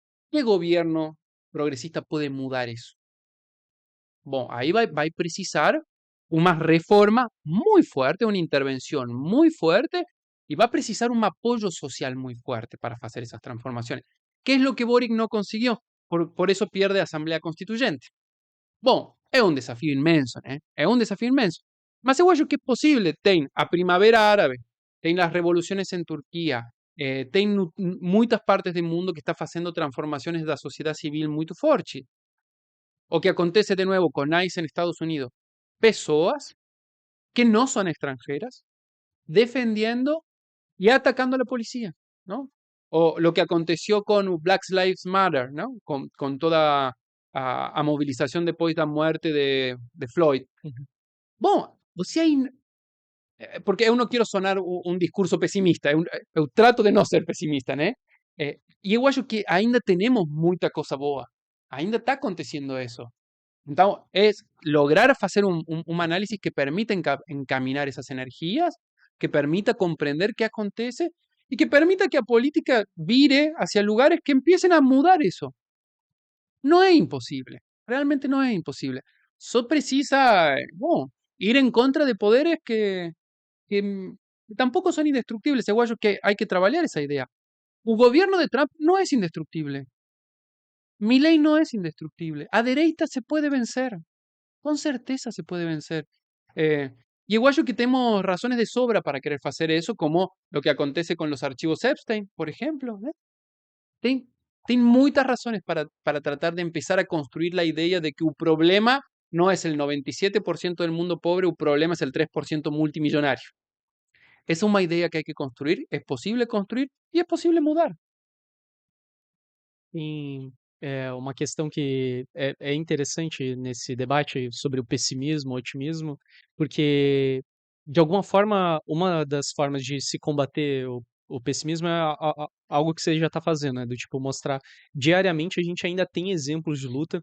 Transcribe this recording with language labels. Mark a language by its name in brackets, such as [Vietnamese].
[Spanish] ¿Qué gobierno progresista puede mudar eso? Bueno, ahí va a precisar una reforma muy fuerte, una intervención muy fuerte, y va a precisar un apoyo social muy fuerte para hacer esas transformaciones. ¿Qué es lo que Boric no consiguió? Por eso pierde Asamblea Constituyente. [Portuguese] Bom, é um desafio inmenso, né? É um desafio inmenso. Mas eu acho que é possível. Tem a Primavera Árabe, tem as revoluções em Turquia, tem muitas partes do mundo que está fazendo transformações da sociedade civil muito forte. O que acontece de novo com ICE en Estados Unidos. [Spanish] Pessoas que no son extranjeras defendiendo y atacando a la policía, ¿no? O lo que aconteció con Black Lives Matter, ¿no? Con toda a movilización después de la muerte de Floyd. [Portuguese] Bom, você aí. Porque eu não quero sonar um discurso pessimista, eu trato de não ser pessimista, né? E eu acho que ainda temos muita coisa boa, ainda está acontecendo isso. [Spanish] Então, es lograr hacer un análisis que permita encaminar esas energías, que permita comprender qué acontece y que permita que la política vire hacia lugares que empiecen a mudar eso. No es imposible, realmente no es imposible. Solo precisa bueno, ir en contra de poderes que tampoco son indestructibles. Yo creo que hay que trabajar esa idea. El gobierno de Trump no es indestructible. Milei no es indestructible. A derecha se puede vencer. Con certeza se puede vencer. Y igual yo que tenemos razones de sobra para querer hacer eso, como lo que acontece con los archivos Epstein, por ejemplo. Tem muchas razones para tratar de empezar a construir la idea de que el problema no es el 97% del mundo pobre, el problema es el 3% multimillonario. Esa es una idea que hay que construir, es posible construir y es posible mudar. [Portuguese] Sim, é uma questão que é interessante nesse debate sobre o pessimismo, o otimismo, porque, de alguma forma, uma das formas de se combater o pessimismo é algo que você já está fazendo, né, do tipo mostrar diariamente a gente ainda tem exemplos de luta,